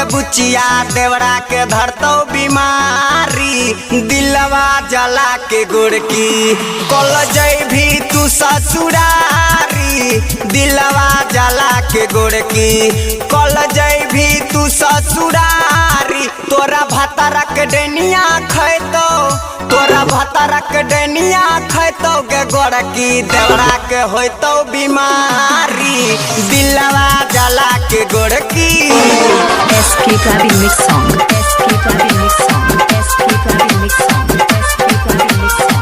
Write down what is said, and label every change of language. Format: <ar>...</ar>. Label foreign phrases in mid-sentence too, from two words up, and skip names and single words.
<mai>बुचिया देवरा के धरतो बीमारी दिलवा जला के गोड़की कल जय भी तू ससुरारी दिलवा जला के गोड़की कल जय भी तू ससुरारी तोरा भतारक डेनिया खैतो तोरा भतारक डेनिया खैतो गे गोड़की देवरा के होइतो बीमारी दिलवा जला के गोड़की</mai> <en>SK Praveen Mix Song. SK Praveen Mix Song. SK Praveen Mix Song. SK Praveen Mix Song.</en>